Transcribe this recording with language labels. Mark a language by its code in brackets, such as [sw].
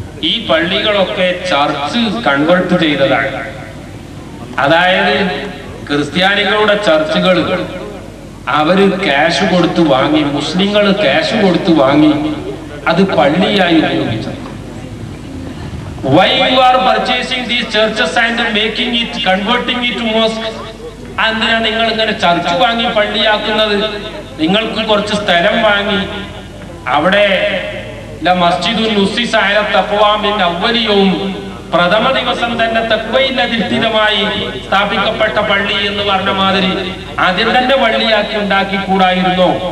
[ml] ഈ പള്ളികളൊക്കെ church convert ചെയ്തതാണ്. അതായത് ക്രിസ്ത്യാനികളുടെ ചർച്ചുകൾ അവര് ക്യാഷ് കൊടുത്തു വാങ്ങി, മുസ്ലിങ്ങൾ ക്യാഷ് കൊടുത്തു വാങ്ങി അത് പള്ളിയായി ഉപയോഗിച്ചത്. [en] Why you are purchasing these churches and making it, converting it to mosque? [ml] എന്തിനാ നിങ്ങൾ ഇങ്ങനെ ചർച്ച് വാങ്ങി പള്ളിയാക്കുന്നത്? നിങ്ങൾക്ക് കുറച്ച് സ്ഥലം വാങ്ങി അവിടെ [ar] ലമസ്ജിദുൻ നുസ്സിസ അലാ തഖ്വാ മിൻ അവ്വലി യൗം, [ml] പ്രഥമ ദിവസം തന്നെ തഖ്വയിൽ അധിഷ്ഠിതമായി സ്ഥാപിക്കപ്പെട്ട പള്ളി എന്ന് പറഞ്ഞ മാതിരി ആദ്യം തന്നെ പള്ളിയാക്കി ഉണ്ടാക്കിക്കൂടായിരുന്നോ